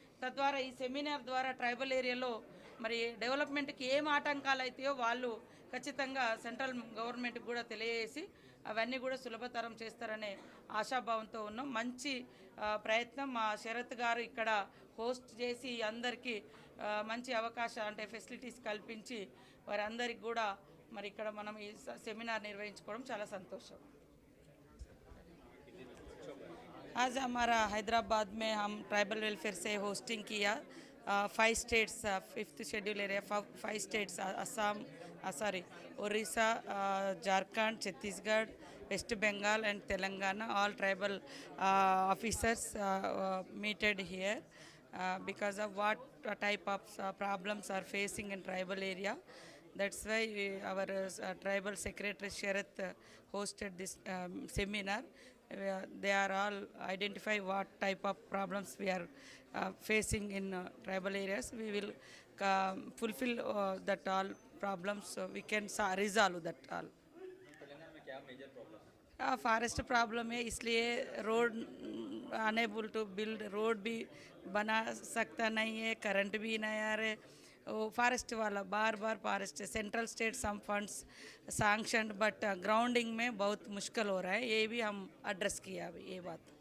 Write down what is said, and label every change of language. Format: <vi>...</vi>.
<te>తద్వారా ఈ సెమినార్ ద్వారా ట్రైబల్ ఏరియాలో మరి డెవలప్మెంట్కి ఏం ఆటంకాలు అవుతాయో వాళ్ళు ఖచ్చితంగా సెంట్రల్ గవర్నమెంట్కి కూడా తెలియజేసి అవన్నీ కూడా సులభతరం చేస్తారనే ఆశాభావంతో ఉన్నాం. మంచి ప్రయత్నం మా శరత్ గారు ఇక్కడ హోస్ట్ చేసి అందరికీ మంచి అవకాశం అంటే ఫెసిలిటీస్ కల్పించి వారందరికీ కూడా మరి ఇక్కడ మనం ఈ సెమినార్ నిర్వహించుకోవడం చాలా సంతోషం.</te> <hi>आज हमारा हैदराबाद में हम ट्राइबल वेलफेयर से होस्टिंग किया</hi> <en>5 states, 5th schedule area, 5 states, Assam, Orissa, Jharkhand, Chhattisgarh, West Bengal and Telangana, all tribal officers meted here because of what type of problems are facing in tribal area. That's why our tribal secretary Sharath hosted this seminar. They are all identify what type of problems we are facing in tribal areas. We will fulfill that all problems, so we can resolve that all.</en> <hi>Forest problem है, इसलिए</hi> <en>road unable to build,</en> <hi>road भी बना सकता नहीं है, current भी नहीं आ रहे, वो फॉरेस्ट वाला बार बार forest central state some funds sanction but grounding में बहुत मुश्किल हो रहा है, ये भी हम एड्रेस किया अभी ये बात।</hi>